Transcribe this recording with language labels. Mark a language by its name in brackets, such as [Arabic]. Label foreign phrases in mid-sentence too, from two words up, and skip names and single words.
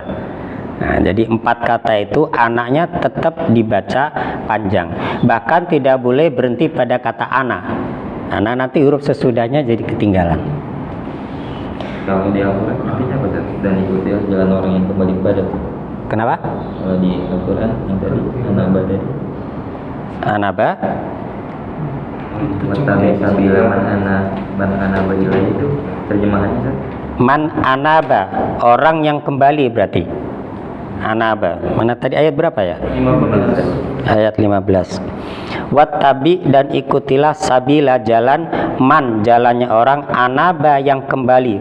[Indonesian] Nah, jadi 4 kata itu anaknya tetap dibaca panjang. Bahkan tidak boleh berhenti pada kata ana. Karena nanti huruf sesudahnya jadi ketinggalan. Kalau di Al-Quran artinya apa Ustaz? Dan ikuti jalan orang yang kembali kepada. Kenapa? Kalau di Al-Quran yang tadi anaba tadi. Anaba? [Arabic] واتبع سبيل من أناب إليه, [Indonesian] itu terjemahannya Ustaz. [Arabic] من أناب, [Indonesian] orang yang kembali berarti. [Arabic] Anaba. [Indonesian] Mana tadi ayat berapa ya? 15 Ustaz. Ayat 15. Wattabi, dan ikutilah sabila, jalan man, jalannya orang, anaba yang kembali.